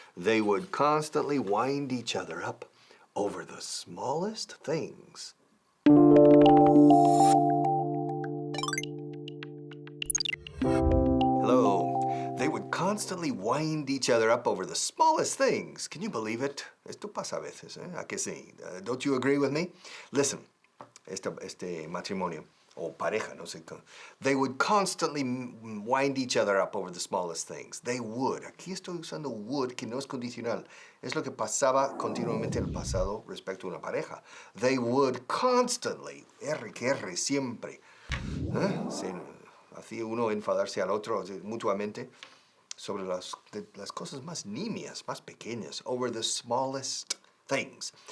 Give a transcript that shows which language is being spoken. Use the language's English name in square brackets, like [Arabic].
[English] They would constantly wind each other up over the smallest things. Hello. They would constantly wind each other up over the smallest things. Can you believe it? [Spanish] Esto pasa a veces, ¿eh? ¿A que sí? [English] Don't you agree with me? [Spanish] Listen, este matrimonio, o pareja, no sé cómo. [English] They would constantly wind each other up over the smallest things. They would. [Spanish] Aquí estoy usando would, que no es condicional. Es lo que pasaba continuamente en el pasado respecto a una pareja. [English] They would constantly, [Spanish] siempre. Hacía uno enfadarse al otro mutuamente sobre las cosas más nimias, más pequeñas, [English] over the smallest things.